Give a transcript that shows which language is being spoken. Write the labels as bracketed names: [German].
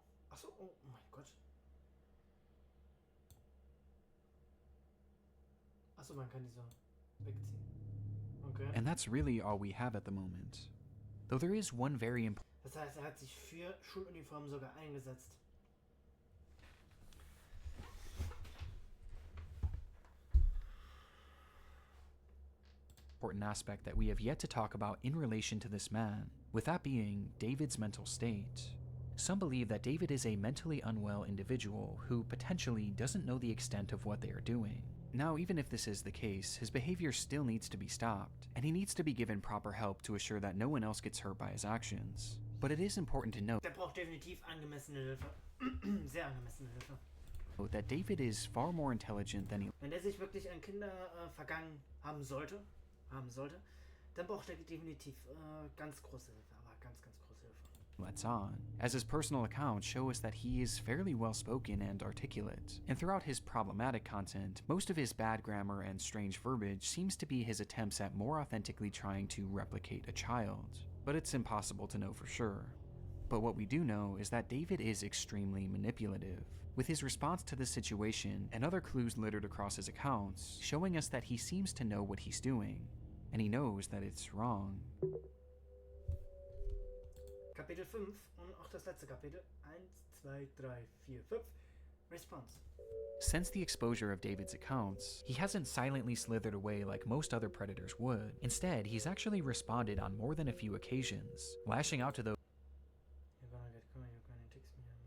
[German] Achso, oh mein Gott. Achso, man kann die so wegziehen. Okay. [English] And that's really all we have at the moment. Though there is one very important [German] Das heißt, hat sich für Schuluniformen sogar eingesetzt. [English] aspect that we have yet to talk about in relation to this man, with that being David's mental state. Some believe that David is a mentally unwell individual who potentially doesn't know the extent of what they are doing. Now, even if this is the case, his behavior still needs to be stopped, and he needs to be given proper help to assure that no one else gets hurt by his actions. But it is important to note [German] Der braucht definitiv angemessene Hilfe. Sehr angemessene Hilfe. [English] that David is far more intelligent than he [German] Wenn der sich wirklich an Kinder vergangen haben sollte, dann braucht er definitiv ganz große Hilfe, aber ganz große Hilfe. [English] lets on, as his personal accounts show us that he is fairly well-spoken and articulate, and throughout his problematic content, most of his bad grammar and strange verbiage seems to be his attempts at more authentically trying to replicate a child. but it's impossible to know for sure. But what we do know is that David is extremely manipulative, with his response to the situation and other clues littered across his accounts showing us that he seems to know what he's doing, and he knows that it's wrong. [German] Kapitel 5 und auch das letzte Kapitel. [English] 1, 2, 3, 4, 5. Response. Since the exposure of David's accounts, he hasn't silently slithered away like most other predators would. Instead, he's actually responded on more than a few occasions, lashing out to those You're gonna get caught, you're gonna text me.